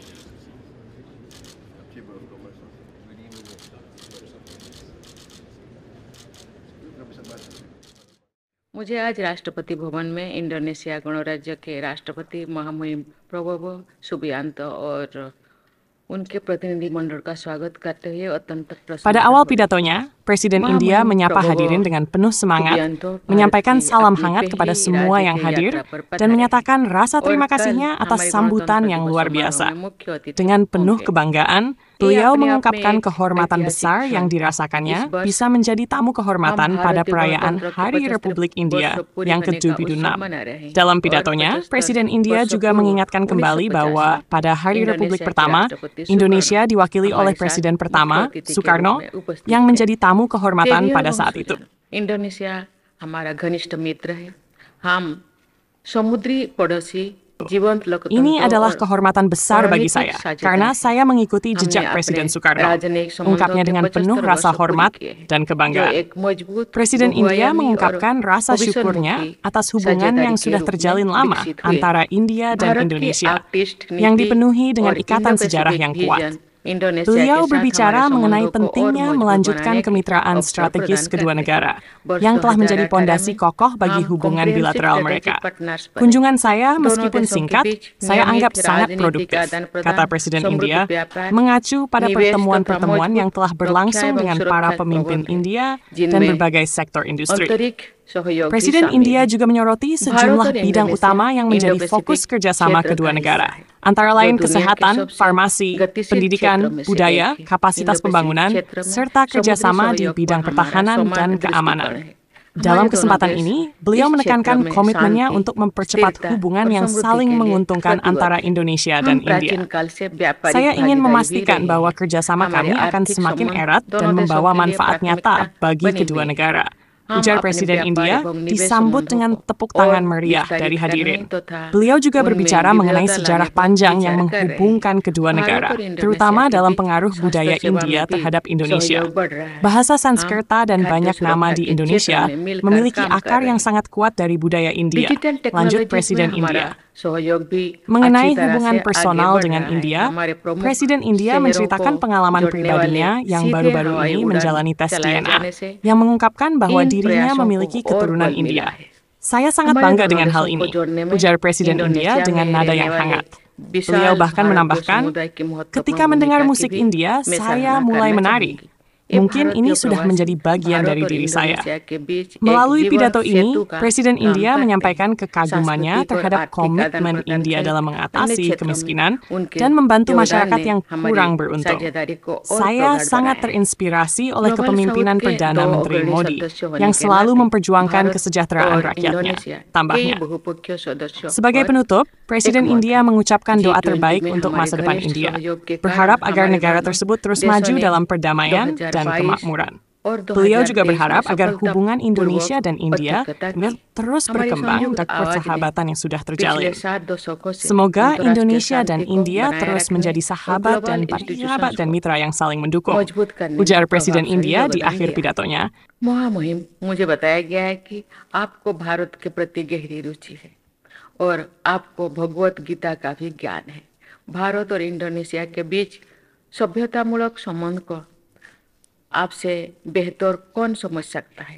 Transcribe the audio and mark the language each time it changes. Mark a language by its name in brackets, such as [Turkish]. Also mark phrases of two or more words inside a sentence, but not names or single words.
[English] Chamber of Commerce. [Hindi] मुझे आज राष्ट्रपति भवन में इंडोनेशिया गणराज्य के राष्ट्रपति महामहिम प्रबोवो सुबियांतो और उनके प्रतिनिधिमंडल का स्वागत करते हुए अत्यंत प्रसन्न. [Indonesian] Pada awal pidatonya, Presiden India menyapa hadirin dengan penuh semangat, menyampaikan salam hangat kepada semua yang hadir, dan menyatakan rasa terima kasihnya atas sambutan yang luar biasa. Dengan penuh kebanggaan, beliau mengungkapkan kehormatan besar yang dirasakannya bisa menjadi tamu kehormatan pada perayaan Hari Republik India yang ke-76. Dalam pidatonya, Presiden India juga mengingatkan kembali bahwa pada Hari Republik pertama, Indonesia diwakili oleh Presiden pertama, Soekarno, yang menjadi tamu kehormatan pada saat itu. [Hindi] Indonesia हमारा घनिष्ठ मित्र है. हम समुद्री पड़ोसी. [Indonesian] Ini adalah kehormatan besar bagi saya, karena saya mengikuti jejak Presiden Soekarno, ungkapnya dengan penuh rasa hormat dan kebanggaan. Presiden India mengungkapkan rasa syukurnya atas hubungan yang sudah terjalin lama antara India dan Indonesia, yang dipenuhi dengan ikatan sejarah yang kuat. Indonesia Beliau [Hindi] के साथ [Indonesian] berbicara [Hindi] हमारे [Indonesian] mengenai [Hindi] संबंधों को और [Indonesian] pentingnya [Hindi] मजबूत [Indonesian] melanjutkan [Hindi] बनाने के [Indonesian] kemitraan [Hindi] अवसर [Indonesian] strategis [Hindi] प्रदान [Indonesian] kedua [Hindi] करते हैं। [Indonesian] negara [Hindi] वर्ष [Indonesian] yang telah 2018 menjadi pondasi [Hindi] में [Indonesian] kokoh bagi [Hindi] हम [Indonesian] hubungan [Hindi] comprehensive [Indonesian] bilateral [Hindi] strategic [Indonesian] mereka. [Hindi] partners बने। [Indonesian] Kunjungan saya, [Hindi] दोनों [Indonesian] meskipun [Hindi] देशों के [Indonesian] singkat, [Hindi] बीच [Indonesian] saya [Hindi] नियमित [Indonesian] anggap sangat [Hindi] राजनीतिक [Indonesian] produktif, [Hindi] आदान-प्रदान, [Indonesian] kata Presiden [Hindi] समृद्ध [Indonesian] India, [Hindi] व्यापार, [Indonesian] mengacu pada [Hindi] निवेश [Indonesian] pertemuan-pertemuan [Hindi] तथा [Indonesian] yang telah [Hindi] मजबूत [Indonesian] berlangsung [Hindi] रक्षा एवं [Indonesian] dengan para [Hindi] सुरक्षा [Indonesian] pemimpin [Hindi] प्रबंध है, [Indonesian] India dan [Hindi] जिनमें [Indonesian] berbagai sektor industri. [Hindi] आंतरिक सहयोग भी [Indonesian] Presiden [Hindi] शामिल [Indonesian] India [Hindi] है। [Indonesian] juga menyoroti [Hindi] भारत [Indonesian] sejumlah [Hindi] और [Indonesian] bidang [Hindi] इंडोनेशिया [Indonesian] utama yang menjadi fokus [Hindi] इंडो-पैसिफिक [Indonesian] kerjasama [Hindi] क्षेत्र [Indonesian] kedua [Hindi] का हिस्सा [Indonesian] negara, [Hindi] है, [Indonesian] antara [Hindi] जो [Indonesian] lain [Hindi] दुनिया के [Indonesian] kesehatan, [Hindi] सबसे [Indonesian] farmasi, [Hindi] गतिशील [Indonesian] pendidikan, [Hindi] क्षेत्रों में से [Indonesian] budaya, [Hindi] एक है। [Indonesian] kapasitas [Hindi] इंडो-पैसिफिक [Indonesian] pembangunan, [Hindi] क्षेत्र में [Indonesian] serta [Hindi] समुद्री [Indonesian] kerjasama di [Hindi] सहयोग पर [Indonesian] bidang [Hindi] हमारा [Indonesian] pertahanan [Hindi] समान [Indonesian] dan [Hindi] दृष्टिकोण [Indonesian] keamanan. [Hindi] है। [Indonesian] Dalam [Hindi] हमारे दोनों [Indonesian] kesempatan [Hindi] देश [Indonesian] ini, beliau [Hindi] इस क्षेत्र [Indonesian] menekankan [Hindi] में [Indonesian] komitmennya [Hindi] शांति, [Indonesian] untuk mempercepat [Hindi] स्थिरता [Indonesian] hubungan [Hindi] और [Indonesian] yang [Hindi] समृद्धि [Indonesian] saling [Hindi] के लिए [Indonesian] menguntungkan antara [Hindi] प्रतिबद्ध है। [Indonesian] Indonesia [Hindi] हम [Indonesian] dan [Hindi] प्राचीन [Indonesian] India. [Hindi] काल से व्यापारिक [Indonesian] Saya ingin [Hindi] भागीदारी भी [Indonesian] memastikan [Hindi] रहे [Indonesian] bahwa [Hindi] हैं। [Indonesian] kerjasama [Hindi] हमारे [Indonesian] kami akan [Hindi] आर्थिक [Indonesian] semakin [Hindi] संबंध [Indonesian] erat dan [Hindi] दोनों देशों [Indonesian] membawa [Hindi] के लिए [Indonesian] manfaat [Hindi] प्राथमिकता [Indonesian] nyata bagi [Hindi] बने [Indonesian] kedua [Hindi] हुए हैं। [Indonesian] negara. [Hindi] हम [Indonesian] Ujar [Hindi] अपने [Indonesian] Presiden [Hindi] व्यापार [Indonesian] India [Hindi] एवं निवेश [Indonesian] disambut [Hindi] संबंधों [Indonesian] dengan [Hindi] को [Indonesian] tepuk [Hindi] और [Indonesian] tangan meriah [Hindi] विस्तारित [Indonesian] dari [Hindi] करने [Indonesian] hadirin. [Hindi] तथा [Indonesian] Beliau juga [Hindi] उनमें [Indonesian] berbicara mengenai [Hindi] विविधता [Indonesian] sejarah [Hindi] लाने पर [Indonesian] panjang yang [Hindi] विचार कर रहे हैं। [Indonesian] menghubungkan kedua [Hindi] भारत [Indonesian] negara, [Hindi] और इंडोनेशिया [Indonesian] terutama [Hindi] के [Indonesian] dalam [Hindi] बीच [Indonesian] pengaruh [Hindi] स्वास्थ्य [Indonesian] budaya [Hindi] सेवा में [Indonesian] India [Hindi] भी [Indonesian] terhadap Indonesia. [Hindi] सहयोग बढ़ रहा है। [Indonesian] Bahasa [Hindi] हम [Indonesian] Sanskerta dan [Hindi] खाद्य [Indonesian] banyak nama [Hindi] सुरक्षा [Indonesian] di [Hindi] के क्षेत्र [Indonesian] Indonesia [Hindi] में मिलकर [Indonesian] memiliki [Hindi] काम कर [Indonesian] akar [Hindi] रहे [Indonesian] yang [Hindi] हैं। [Indonesian] sangat kuat dari budaya India, [Hindi] डिजिटल [Indonesian] lanjut [Hindi] टेक्नोलॉजीज में [Indonesian] Presiden [Hindi] हमारा [Indonesian] India. [Hindi] सहयोग भी अच्छी [Indonesian] Mengenai [Hindi] तरह [Indonesian] hubungan [Hindi] से आगे [Indonesian] personal [Hindi] बढ़ [Indonesian] dengan [Hindi] रहा है। [Indonesian] India, [Hindi] हमारे प्रमुख [Indonesian] Presiden India [Hindi] शहरों को [Indonesian] menceritakan pengalaman [Hindi] जोड़ने वाले [Indonesian] pribadinya yang [Hindi] सीधे [Indonesian] baru-baru [Hindi] हवाई [Indonesian] ini [Hindi] उड़ान [Indonesian] menjalani tes [Hindi] चलाए [Indonesian] DNA, [Hindi] जाने से [Indonesian] yang mengungkapkan bahwa [Hindi] इन [Indonesian] dirinya [Hindi] प्रयासों को [Indonesian] memiliki [Hindi] और [Indonesian] keturunan [Hindi] बल मिला [Indonesian] India. [Hindi] है। [Indonesian] Saya sangat [Hindi] हमारे [Indonesian] bangga [Hindi] दोनों [Indonesian] dengan hal [Hindi] देशों को [Indonesian] ini, [Hindi] जोड़ने में [Indonesian] ujar Presiden India [Hindi] इंडोनेशिया [Indonesian] dengan [Hindi] में [Indonesian] nada [Hindi] रहने [Indonesian] yang [Hindi] वाले [Indonesian] hangat. [Hindi] विशाल [Indonesian] Beliau bahkan [Hindi] भारतीय [Indonesian] menambahkan, [Hindi] समुदाय की महत्वपूर्ण [Indonesian] ketika mendengar [Hindi] भूमिका की [Indonesian] musik [Hindi] भी [Indonesian] India, [Hindi] मैं [Indonesian] saya [Hindi] सराहना [Indonesian] mulai [Hindi] करना [Indonesian] menari. [Hindi] चाहूंगी। ये [Indonesian] Mungkin ini [Hindi] भारतीय [Indonesian] sudah [Hindi] प्रवासी [Indonesian] menjadi bagian [Hindi] भारत [Indonesian] dari [Hindi] और [Indonesian] diri saya. [Hindi] इंडोनेशिया के बीच एक [Indonesian] Melalui [Hindi] जीवंत [Indonesian] pidato [Hindi] सेतु [Indonesian] ini, [Hindi] का [Indonesian] Presiden [Hindi] काम [Indonesian] India [Hindi] करते हैं। [Indonesian] menyampaikan kekagumannya [Hindi] सांस्कृतिक और [Indonesian] terhadap [Hindi] आर्थिक [Indonesian] komitmen [Hindi] आदान-प्रदान [Indonesian] India [Hindi] सहित [Indonesian] dalam [Hindi] अन्य [Indonesian] mengatasi [Hindi] क्षेत्रों में [Indonesian] kemiskinan [Hindi] उनके [Indonesian] dan membantu [Hindi] योगदान [Indonesian] masyarakat [Hindi] ने [Indonesian] yang [Hindi] हमारी [Indonesian] kurang beruntung. [Hindi] साझेदारी को और [Indonesian] Saya [Hindi] प्रगाढ़ [Indonesian] sangat [Hindi] बनाया है। [Indonesian] terinspirasi oleh [Hindi] ग्लोबल साउथ [Indonesian] kepemimpinan [Hindi] के [Indonesian] Perdana [Hindi] दो [Indonesian] Menteri [Hindi] अग्रणी [Indonesian] Modi [Hindi] सदस्य होने [Indonesian] yang [Hindi] के [Indonesian] selalu [Hindi] नाते [Indonesian] memperjuangkan [Hindi] भारत [Indonesian] kesejahteraan [Hindi] और [Indonesian] rakyatnya. [Hindi] इंडोनेशिया कई [Indonesian] Tambahnya, [Hindi] बहुपक्षीय सदस्यों [Indonesian] sebagai [Hindi] पर [Indonesian] penutup, Presiden [Hindi] एकमत [Indonesian] India [Hindi] है। [Indonesian] mengucapkan doa [Hindi] G20 [Indonesian] terbaik [Hindi] में [Indonesian] untuk [Hindi] हमारे [Indonesian] masa depan [Hindi] घनिष्ठ [Indonesian] India, [Hindi] सहयोग के कारण [Indonesian] berharap agar [Hindi] हमारे [Indonesian] negara [Hindi] दोनों [Indonesian] tersebut terus [Hindi] देशों [Indonesian] maju [Hindi] ने [Indonesian] dalam perdamaian dan [Hindi] 2022 [Indonesian] kemakmuran. [Hindi] और [Indonesian] Beliau juga [Hindi] 2023 में [Indonesian] berharap agar hubungan Indonesia [Hindi] सफलतापूर्वक [Indonesian] dan India [Hindi] उत्कृष्टता की। [Indonesian] terus [Hindi] हमारी [Indonesian] berkembang [Hindi] संयुक्त [Indonesian] dan [Hindi] आवाज ने [Indonesian] persahabatan yang sudah [Hindi] पिछले [Indonesian] terjalin. [Hindi] 7 दशकों से [Indonesian] Semoga [Hindi] अंतर्राष्ट्रीय [Indonesian] Indonesia dan [Hindi] शांति को [Indonesian] India [Hindi] बनाए [Indonesian] terus [Hindi] रखने [Indonesian] menjadi [Hindi] और [Indonesian] sahabat [Hindi] ग्लोबल [Indonesian] dan [Hindi] इंस्टीट्यूशंस [Indonesian] sahabat dan [Hindi] को [Indonesian] mitra yang saling mendukung, [Hindi] मजबूत करने में [Indonesian] ujar Presiden [Hindi] प्रभावशाली [Indonesian] India di [Hindi] योगदान [Indonesian] akhir [Hindi] दिया। [Indonesian] pidatonya. [Hindi] महामुहिम मुझे बताया गया है कि आपको भारत के प्रति गहरी रुचि है और आपको भगवत गीता का भी ज्ञान है। भारत और इंडोनेशिया के बीच सभ्यतामूलक संबंध को आपसे बेहतर कौन समझ सकता है।